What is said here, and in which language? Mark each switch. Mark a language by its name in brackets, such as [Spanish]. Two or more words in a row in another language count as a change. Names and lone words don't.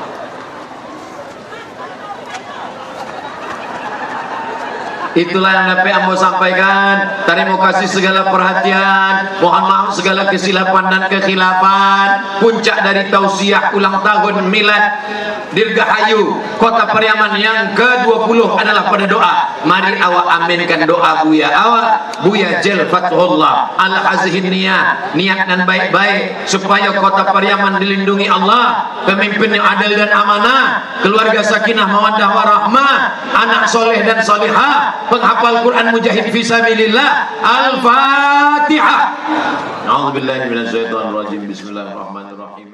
[Indonesian] Itulah yang dapat ambo sampaikan. Terima kasih segala perhatian. Mohon maaf segala kesilapan dan kekhilafan. Puncak dari tausiah ulang tahun milad Dirgahayu Kota Pariaman yang ke-20 adalah pada doa. Mari awak aminkan doa Buya awak. Buya Jel Fathullah Al-Hazihin niat dan baik-baik supaya Kota Pariaman dilindungi Allah, pemimpin yang adil dan amanah, keluarga [Arabic] سكينة مودة ورحمة, [Indonesian] anak soleh dan solihah, penghafal Quran [Arabic] مجاهد في سبيل الله. [Indonesian] Al-Fatihah. [Arabic] أعوذ بالله من الشيطان الرجيم. بسم الله الرحمن الرحيم.